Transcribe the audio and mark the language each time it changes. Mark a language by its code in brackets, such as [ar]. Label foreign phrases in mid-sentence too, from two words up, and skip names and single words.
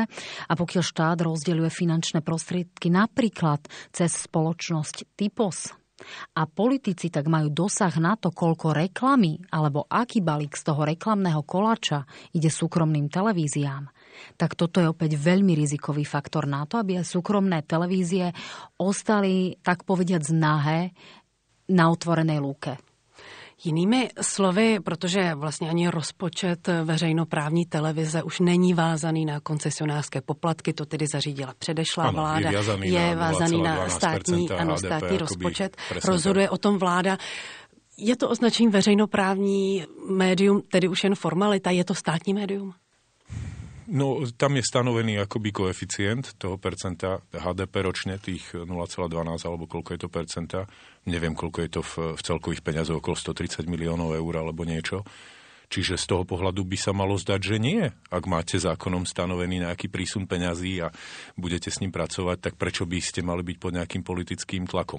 [sk] A pokiaľ štát rozdeľuje finančné prostriedky napríklad cez spoločnosť Typos a politici tak majú dosah na to, koľko reklamy alebo aký balík z toho reklamného koláča ide súkromným televíziám, tak toto je opäť veľmi rizikový faktor na to, aby aj súkromné televízie ostali, tak povediac, nahé na otvorenej lúke. [cs] Jinými slovy, protože vlastně ani rozpočet veřejnoprávní televize už není vázaný na koncesionářské poplatky, to tedy zařídila předešlá vláda, je vázaný na státní rozpočet, rozhoduje o tom vláda. Je to označení veřejnoprávní médium, tedy už jen formalita, je to státní médium? [sk] No, tam je stanovený akoby koeficient toho percenta HDP ročne, tých 0,12 alebo koľko je to percenta. Neviem, koľko je to v celkových peniazoch, okolo 130 miliónov eur alebo niečo. Čiže z toho pohľadu by sa malo zdať, že nie. Ak máte zákonom stanovený nejaký prísun peňazí a budete s ním pracovať, tak prečo by ste mali byť pod nejakým politickým tlakom?